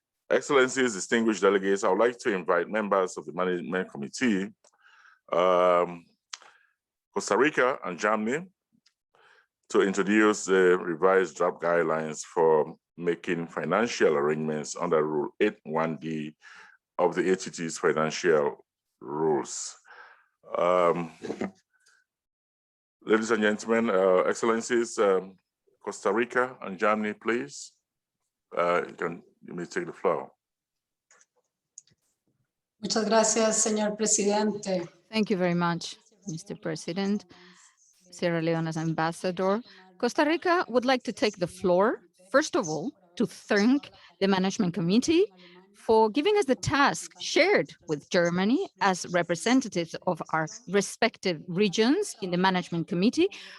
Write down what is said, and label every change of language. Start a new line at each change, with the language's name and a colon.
English: Excellencies, distinguished delegates, I would like to invite members of the Management Committee, Costa Rica and Germany, to introduce the revised draft guidelines for making financial arrangements under Rule 8.1d of the ATT's financial rules. Ladies and gentlemen, Excellencies, Costa Rica and Germany, please. You may take the floor.
Spanish: Muchas gracias, señor presidente.
English: Thank you very much, Mr. President. Sierra Leone's ambassador. Costa Rica would like to take the floor, first of all, to thank the Management Committee for giving us the task shared with Germany as representatives of our respective regions in the Management Committee